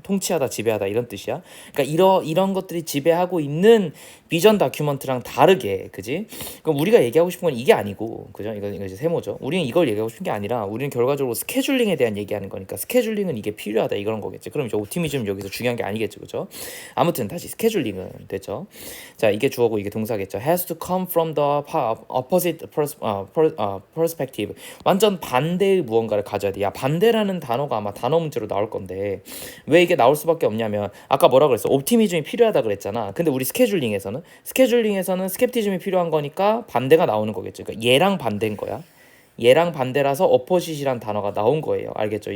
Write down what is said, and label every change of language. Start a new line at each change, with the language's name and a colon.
Korean: 통치하다, 지배하다 이런 뜻이야. 그러니까 이런 것들이 지배하고 있는 비전 다큐먼트랑 다르게, 그지? 그럼 우리가 얘기하고 싶은 건 이게 아니고, 그죠? 이거 이제 세모죠. 우리는 이걸 얘기하고 싶은 게 아니라 우리는 결과적으로 스케줄링에 대한 얘기하는 거니까 스케줄링은 이게 필요하다 이런 거겠지. 그럼 이제 옵티미즘 여기서 중요한 게 아니겠죠, 그죠? 아무튼 다시 스케줄링은 됐죠. 자, 이게 주어고 이게 동사겠죠.
English: has to come from the opposite perspective.
Korean: 완전 반대의 무언가를 가져야 돼. 야, 반대라는 단어가 아마 단어 문제로 나올 건데 왜 이게 나올 수밖에 없냐면, 아까 뭐라 그랬어? 옵티미즘이 필요하다 그랬잖아. 근데 우리 스케줄링에서는 스캡티즘이 필요한 거니까 반대가 나오는 거겠죠. 그러니까 얘랑 반대인 거야. 얘랑 반대라서 어포짓이란 단어가 나온 거예요. 알겠죠?